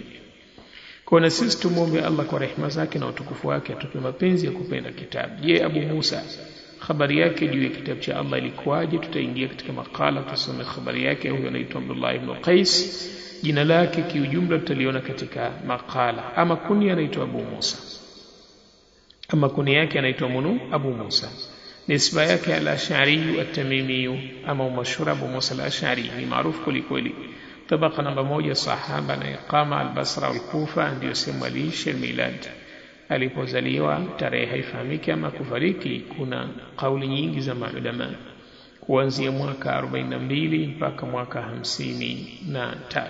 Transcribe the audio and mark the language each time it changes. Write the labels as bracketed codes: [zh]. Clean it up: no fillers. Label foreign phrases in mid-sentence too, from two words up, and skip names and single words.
[sw] Kwa na sisi tumuombe Allah kwa rehema zake na utukufu wake atupe mapenzi ya kupenda kitabu. Je, Abu Musa habari yake juu ya kitabu cha Allah ilikuwaje? Tutaingia katika makala tusome habari yake. Huyo anaitwa Abdullah ibn Qais, jina lake kiujumla tutaliona katika makala. Ama kunia anaitwa Abu Musa, ama kunia yake anaitwa Abu Musa. Nisba yake al-Ash'ari at-Tamimi, ama mashhur Abu Musa al-Ash'ari ni maarufu kwelikweli. Tabaka namba 1 sahaba na [ar] إقامة البصرة والكوفة, [sw] ndio sehemu aliishi milad. Alipozaliwa tarehe haifahamiki ama kufariki, kuna kauli nyingi za maulama, kuanzia mwaka 42 mpaka mwaka 53.